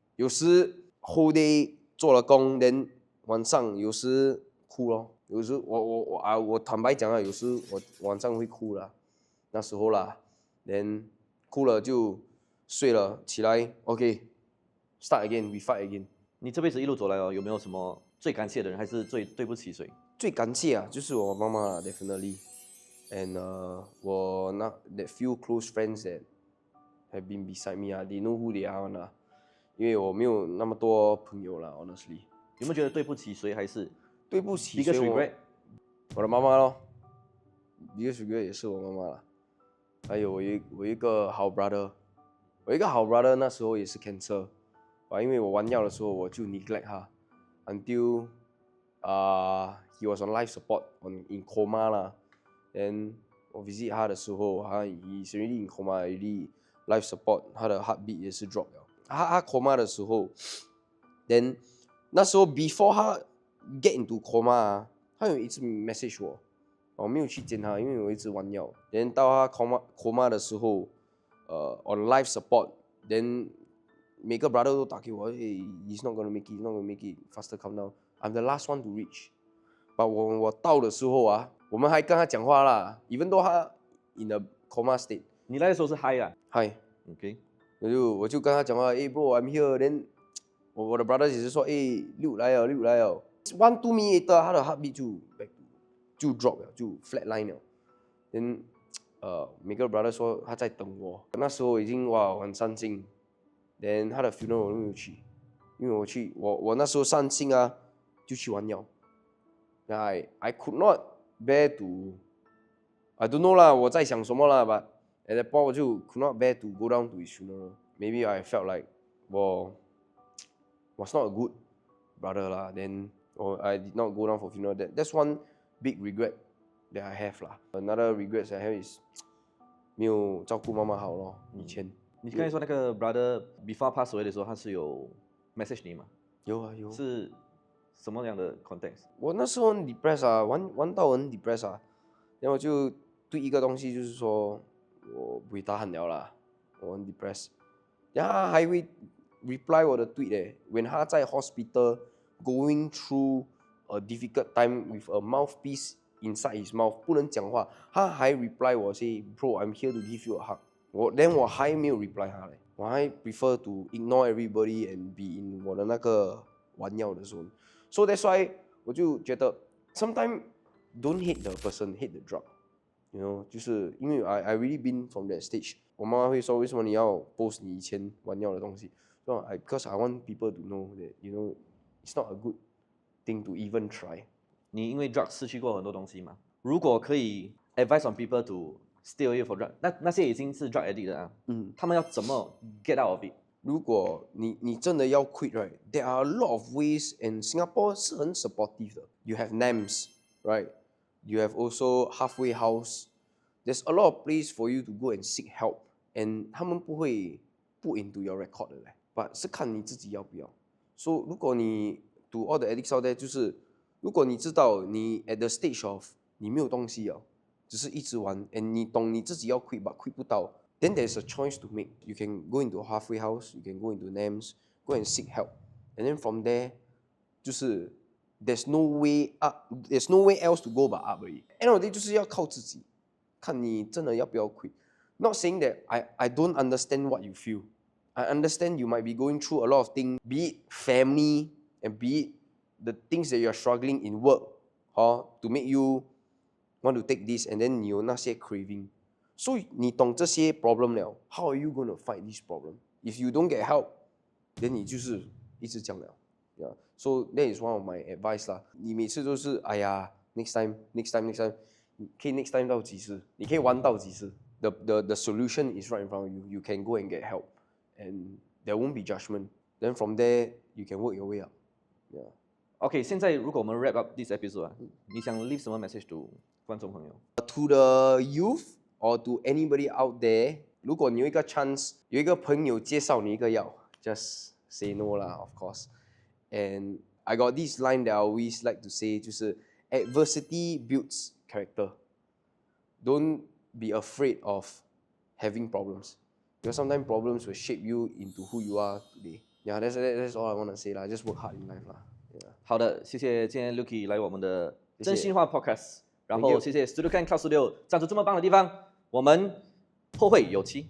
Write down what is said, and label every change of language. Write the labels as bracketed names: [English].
[Chinese] 有时 [English] whole day [Chinese] 做了工 ，then 晚上有时哭咯，有时我坦白讲啊，有时我晚上会哭啦，那时候啦，then 哭了就睡了，起来 OK， [English] start again，we fight again。 [Chinese] 你这辈子一路走来哦，有没有什么最感谢的人，还是最对不起谁？最感谢啊，就是我妈妈啦 ，definitely，and 我那 [English] that few close friends that have been beside me [Chinese] 啊， [English] they know who they are [Chinese] 啦，因为我没有那么多朋友啦，honestly。有没有觉得对不起谁，还是对不起， [English] biggest [Chinese] 所以 [English] regret？ [Chinese] 我的妈妈咯，biggest regret 也是我妈妈啦。还有我一个好 brother，我一个好 brother 那时候也是 cancer，因为我玩药的时候我就 neglect 他， [English] until he was on life support in coma [Chinese] 啦。 [English] then 我 visit 他的时候，he's already in coma already life support， [Chinese] 他的 heartbeat 也是 drop 了。他 coma 的时候，then 那时候 [English] before [Chinese] 他 get into coma 啊，他有一次 message 我没有去见他，因为我一直玩药。 [English] then [Chinese] 到他 coma 的时候， [English] on life support，then [Chinese] 每个 brother 都打给我， [English] hey, he's not gonna make it，he's not gonna make it，faster come down。I'm the last one to reach。 [Chinese] but 我到的时候啊，我们还跟他讲话啦， [English] even though [Chinese] 他 in a coma state。你来的时候是嗨啊 [English] Hi，？OK， [Chinese] 我就跟他讲话， [English] bro，I'm here。 [Chinese] then 我的 brother 也是说，六来了， [English] 1 2 minutes later， [Chinese] 他的 heartbeat 就 drop 了，就 flatline 了。 then 每个 brother 说他在等我，那时候已经哇很伤心。 then 他的 funeral 我都没有去，因为我那时候伤心啊，就去玩药。 [English] I could not bear to，I don't know 啦， [Chinese] 我在想什么啦， [English] but at that point [Chinese] 我就 [English] could not bear to go down to his funeral。 Maybe I felt like [Chinese] 我 [English] was not a good brother lah. Then I did not go down for funeral. That's one big regret that I have [Chinese] lah. [English] Another regret I have is [Chinese] 没有照顾妈妈好咯，以前。你刚才说那个 brother [English] before pass away [Chinese] 的时候，他是有 message 你吗？有啊有。是什么样的 context？我那时候很 depressed 啊，玩到很 depressed 啊，然后我就对一个东西就是说我不会打喊了啦，我很 depressed。然后他还会 [English] reply 我的tweet 嘞，when 他在 hospital going through a difficult time with a mouthpiece inside his mouth [Chinese] 不能讲话，他还 [English] reply 我 say bro I'm here to give you a hug。 [Chinese] 我还没有 reply 他嘞，我还 [English] prefer to ignore everybody and be in [Chinese] 我的那个玩药的 zone。 [English] So that's why [Chinese] 我就觉得 [English] sometimes don't hate the person, hate the drug。 You know， [Chinese] 就是因为 [English] I really been from that stage。 [Chinese] 我妈妈会说为什么你要 [English] post [Chinese] 你以前玩药的东西？ [English] So because I want people to know that you know it's not a good thing to even try。 [Chinese] 你因为 drug 失去过很多东西嘛？如果可以 [English] advise on people to stay away from drug， [Chinese] 那些已经是 [English] drug addict 的啊， [Chinese] 他们要怎么 [English] get out of it？ [Chinese] 如果你真的要 [English] quit right， there are a lot of ways and Singapore [Chinese] 是很 supportive 的。 [English] You have NAMS right，you have also halfway house。 There's a lot of place for you to go and seek help and [Chinese] 他们不会 [English] put into your record 的嘞 ，but [Chinese] 是看你自己要不要。 So 如果你 [English] to all the addicts out there， [Chinese] 就是如果你知道你 [English] at the stage of [Chinese] 你没有东西了，只是一直玩 and 你懂你自己要 quit but quit 不到。 [English] Then there's a choice to make. You can go into a halfway house, you can go into NAMS, go and seek help. And then from there, [Chinese] 就是 [English] there's no way up, there's no way else to go but up 而已。 End of the day [Chinese] 就是要靠自己，看你真的要不要 quit. [English] Not saying that I don't understand what you feel. I understand you might be going through a lot of things, be it family and be it the things that you're struggling in work, to make you want to take this, and then [Chinese] 你有那些 craving. [English] So [Chinese] 你懂这些 problem 了 [English] how are you going to fight this problem? If you don't get help, then [Chinese] 你就是一直这样了。 [English] Yeah. So that is one of my advice 啦。 [Chinese] 你每次都是哎呀 [English] next time， [Chinese] 你可以 next time 到几次？你可以玩到几次？ [English] The solution is right in front of you. You can go and get help, and there won't be judgment. Then from there you can work your way up. Yeah. [Chinese] OK， 现在如果我们 [English] wrap up this episode [Chinese] 啊，你想 leave 什么 [English] message to [Chinese] 观众朋友 [English] To the youth or to anybody out there, [Chinese] 如果你有一个 [English] chance， [Chinese] 有一个朋友介绍你一个药 [English] just say no 啦 of course. And I got this line that I always like to say， [Chinese] 就是 [English] adversity builds character. Don't be afraid of having problems, because sometimes problems will shape you into who you are today. Yeah, that's all I want to say 啦 Just work hard in life 啦。 Yeah. [Chinese] 好的，谢谢今天 Lucky 来我们的谢谢真心话 Podcast， 然 [English] Thank [Chinese] 后 [English] you [Chinese] 谢谢 Studio Can Cloud Studio 赞助这么棒的地方，我们后会有期。